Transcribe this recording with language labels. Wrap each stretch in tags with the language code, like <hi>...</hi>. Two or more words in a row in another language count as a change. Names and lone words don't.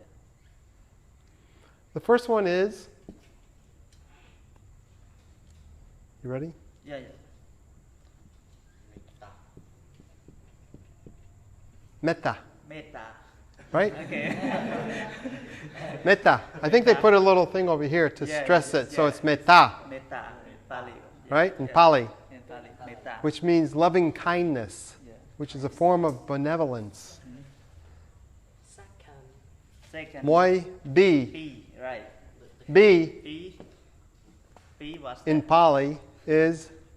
<en>The first one is... You ready? Yeah. Metta. Metta. Right? Okay. Metta. I think they put a little thing over here to stress it, so it's metta. Metta, Pali. Right? In Pali. In Pali, metta. Which means loving kindness, Yeah. which is a form of benevolence. Second. Moi bi. P, right. Bi P. P was in Pali is</en>